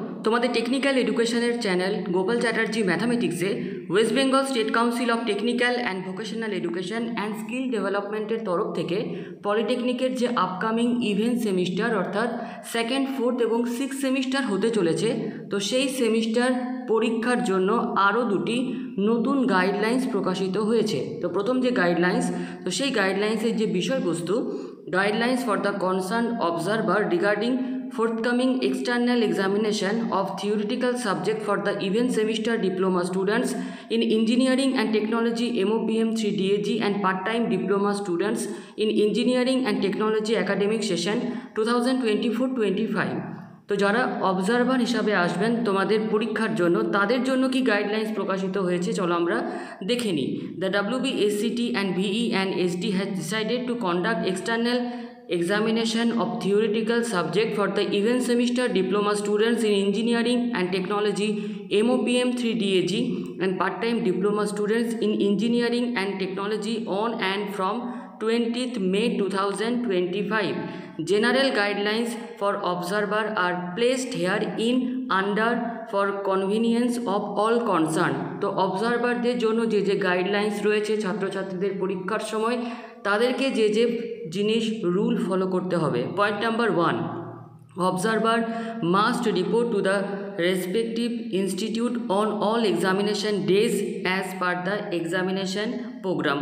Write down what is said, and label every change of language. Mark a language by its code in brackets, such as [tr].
[bn] তোমাদের টেকনিক্যাল এডুকেশনের channel Gopal Chatterjee ম্যাথামেটিক্সে West Bengal state council of technical and vocational education and skill ডেভেলপমেন্টের তরফ থেকে পলিটেকনিকের যে আপকামিং ইভেন্ট সেমিস্টার অর্থাৎ সেকেন্ড, ফোর্থ এবং সিক্স সেমিস্টার হতে চলেছে, তো সেই সেমিস্টার পরীক্ষার জন্য আরও দুটি নতুন গাইডলাইন্স প্রকাশিত হয়েছে। তো প্রথম যে গাইডলাইন্স, তো সেই গাইডলাইন্সের যে বিষয়বস্তু, [en] guidelines for the concerned observer regarding forthcoming external examination of theoretical subject for the event semester diploma students in engineering and technology MOPM 3 DAG and part-time diploma students in engineering and technology academic session 2024-25। [bn] তো যারা observer হিসাবে আসবেন তোমাদের পরীক্ষার জন্য, তাদের জন্য কি গাইডলাইন্স প্রকাশিত হয়েছে চলো আমরা দেখে নিই। [en] The WBSCT and VE and SD has decided to conduct external examination of theoretical subject for the event semester diploma students in engineering and technology MOPM 3 DAG and part-time diploma students in engineering and technology on and from 20th May 2025. General guidelines for observer are placed here in under for convenience of all concerned। [bn] তো অবজারভারদের জন্য যে যে guidelines রয়েছে ছাত্রছাত্রীদের পরীক্ষার সময় তাদেরকে যে যে জিনিস রুল ফলো করতে হবে। [en] Point number 1, observer must report to the respective institute on all examination days as per the examination program।